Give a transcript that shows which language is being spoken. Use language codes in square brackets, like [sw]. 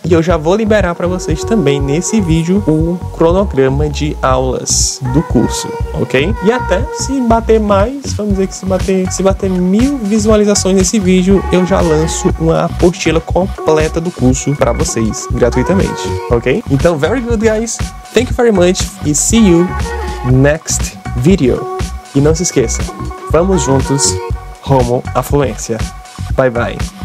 [pt] E eu já vou liberar para vocês também nesse vídeo o cronograma de aulas do curso, ok? E até se bater mais, vamos dizer que se bater 1000 visualizações nesse vídeo, eu já lanço uma apostila completa do curso para vocês gratuitamente, ok? [en] Então, very good, guys. Thank you very much [pt] e [en] see you next video. [pt] E não se esqueça, vamos juntos rumo à fluência. Bye bye.